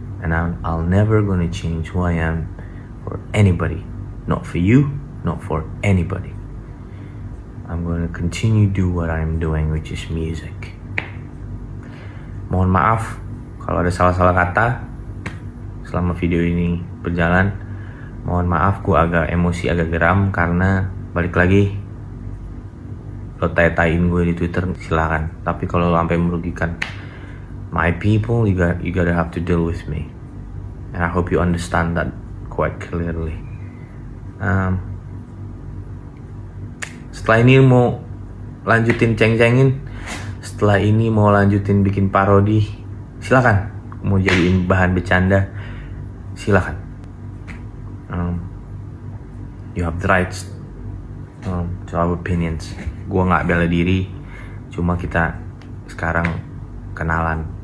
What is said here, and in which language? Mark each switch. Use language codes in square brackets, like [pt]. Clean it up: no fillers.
[en] And I'll never gonna change who I am for anybody. Not for you, not for anybody. I'm gonna continue do what I'm doing, which is music. [id] Mohon maaf kalau ada salah-salah kata selama video ini berjalan. Mohon maaf, gue agak emosi, agak geram karena balik lagi, lo tai-taiin gue di Twitter silakan, tapi kalau lo sampai merugikan [en] my people, you gotta have to deal with me, and I hope you understand that quite clearly. [id] Setelah ini mau lanjutin ceng-cengin, setelah ini mau lanjutin bikin parodi, silakan. Mau jadiin bahan bercanda, silakan. [en] You have the rights to our opinions. [id] Gua nggak bela diri, cuma kita sekarang kenalan.